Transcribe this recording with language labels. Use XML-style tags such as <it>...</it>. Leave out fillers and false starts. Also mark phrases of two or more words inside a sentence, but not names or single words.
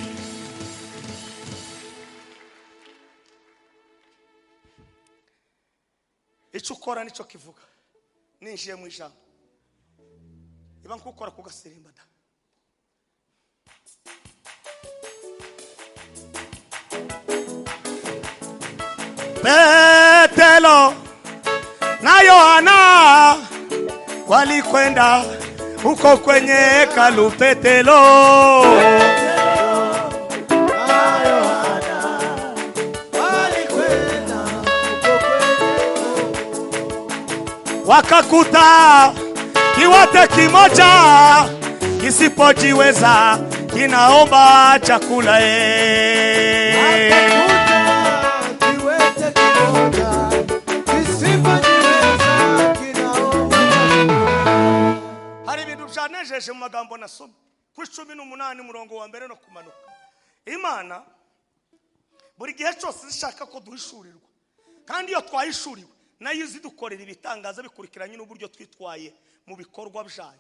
<rw>Icyo ukora nicyo kivuga. Ninjiye mu ijambo, iba nkukora ku gasirimba da.</rw> <sw>Petero na Yohana walikwenda huko kwenye hekalu. Petero wakakuta kiwete kimoja kisipojiweza kinaomba chakula. Kiwete kimoja kisipojiweza kinaomba.</sw> <rw>Hari ibintu byanejeje mu magambo nasomye ku 18 murongo wa mbere no kumanuka. Imana buri gihe cyose zishaka ko duhishurirwa, kandi iyo twahishuriwe nayo zidukorera ibitangaza bikurikiranye n'uburyo twitwaye mu bikorwa byayo.</rw>